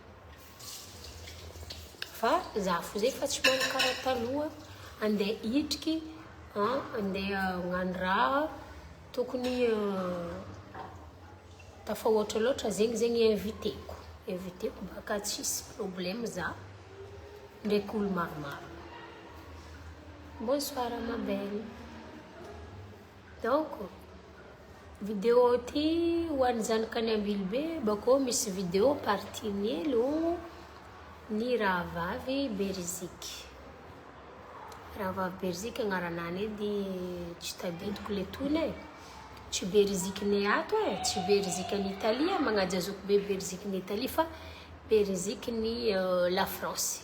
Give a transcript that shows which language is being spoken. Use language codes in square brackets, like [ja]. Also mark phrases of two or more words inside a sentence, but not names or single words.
[mg] Fa za fo zay fa tsy manana karaha taloha, andeha hitriky, andeha hagnano raha, tokony tafa ohatra loatra zegny inviteko. Inviteko baka tsisy problème za, ndraiky olo maromaro. [fr] Bonsoir ma belle. [mg] Donc, vidéo ty hoan'ny zanakany Ambilobe, bako misy [fr] vidéo partie [mg] nielo ny raha vavy beriziky. Raha vavy beriziky agnaranany edy tsy tadidiko le tone. Tsy beriziky ny ato tsy beriziky ny Italie, magnaja zoko be beriziky ny Italie fa beriziky ny la France.